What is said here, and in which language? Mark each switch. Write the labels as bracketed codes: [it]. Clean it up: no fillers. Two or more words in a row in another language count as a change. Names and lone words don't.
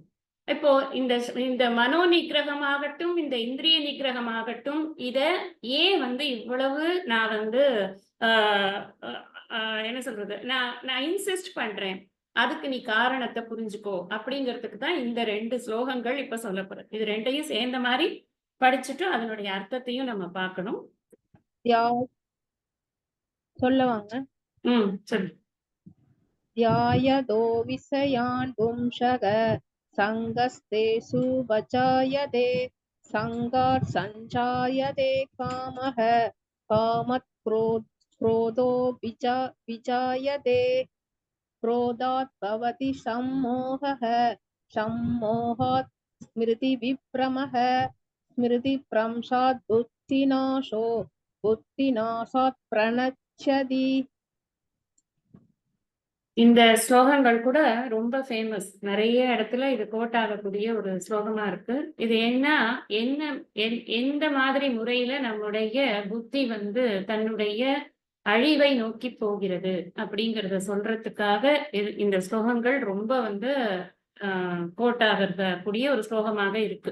[ta] இப்போ இந்த இந்த மனோ நிகிரகமாகட்டும், இந்த இந்திரிய நிகிரகமாகட்டும், இத ஏன் இவ்வளவு நான் என்ன சொல்றது, நான் இன்சிஸ்ட் பண்றேன், அதுக்கு நீ காரணத்தை புரிஞ்சுக்கோ அப்படிங்கிறதுக்கு தான் இந்த 2 ஸ்லோகங்கள் இப்ப சொல்லப்படுது. இது 2யும் சேர்ந்த மாதிரி படிச்சுட்டு அதனுடைய அர்த்தத்தையும் நம்ம பார்க்கணும். சொல்லவாங்க. சொல்லு. [sa] ध्यायदो विषयान् पुंसः सङ्गस्तेषु वचायते सङ्गात् सञ्जायते कामः कामत् क्रोधो विजायते क्रोधात् भवति सम्मोहः सम्मोहात् स्मृतिविभ्रमः स्मृतिभ्रंशात् बुद्धिनाशो बुद्धिनाशात् प्रणश्यति. [ta] இந்த ஸ்லோகங்கள் கூட ரொம்ப ஃபேமஸ். நிறைய இடத்துல இது கோட் ஆகக்கூடிய ஒரு ஸ்லோகமா இருக்கு. இது என்ன எந்த மாதிரி முறையில நம்முடைய புத்தி தன்னுடைய அழிவை நோக்கி போகிறது அப்படிங்கிறத சொல்றதுக்காக இந்த ஸ்லோகங்கள் ரொம்ப கோட் ஆகக்கூடிய ஒரு ஸ்லோகமாக இருக்கு.